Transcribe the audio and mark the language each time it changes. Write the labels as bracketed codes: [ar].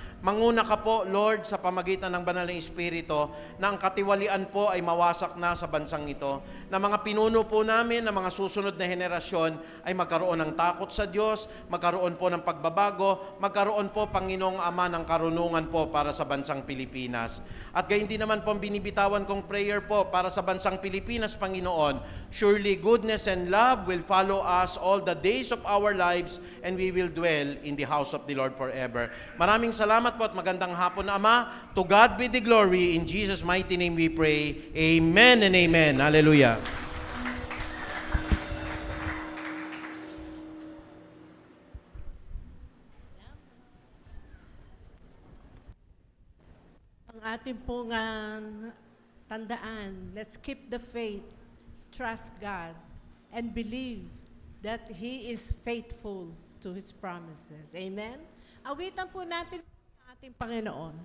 [tl] Manguna ka po, Lord, sa pamagitan ng Banal na Espiritu, na ang katiwalian po ay mawasak na sa bansang ito. Na mga pinuno po namin, na mga susunod na henerasyon ay magkaroon ng takot sa Diyos, magkaroon po ng pagbabago, magkaroon po, Panginoong Ama, ng karunungan po para sa bansang Pilipinas. Pilipinas. At gayon din naman po ang binibitawan kong prayer po para sa bansang Pilipinas, Panginoon. [en] Surely goodness and love will follow us all the days of our lives and we will dwell in the house of the Lord forever. [tl] Maraming salamat po at magandang hapon, Ama. [en] To God be the glory. In Jesus' mighty name we pray. Amen and amen. Hallelujah. [tl] Ang ating pong tandaan, [en] let's keep the faith, trust God, and believe that He is faithful to His promises. Amen? [tl] Awitan po natin ang ating Panginoon.